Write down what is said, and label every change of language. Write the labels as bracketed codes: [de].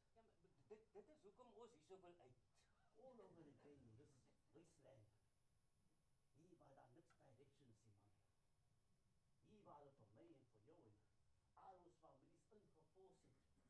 [af] Ja, maar dit is hoekom ons hierso wil uit. [en] All over again, this is wasteland. [af] Hier waar daar niks direction is, man. Hier waar het vir my en vir jou en al ons families ingevors het.